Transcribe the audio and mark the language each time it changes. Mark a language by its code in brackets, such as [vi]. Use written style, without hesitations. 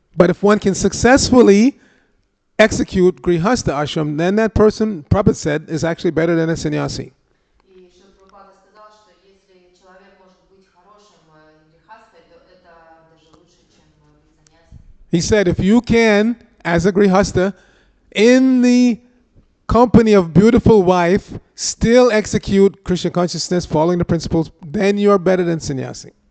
[en] But if one can successfully execute Grihastha ashram, then that person, Prabhupada said, is actually better than a sannyasi. [ru] И Шрила Прабхупада сказал, что если человек может быть хорошим грехастхой, то это даже лучше, чем быть саньясом. [en] He said, if you can, as a Grihastha, in the company of beautiful wife, still execute Krishna consciousness, following the principles, then you are better than sannyasi.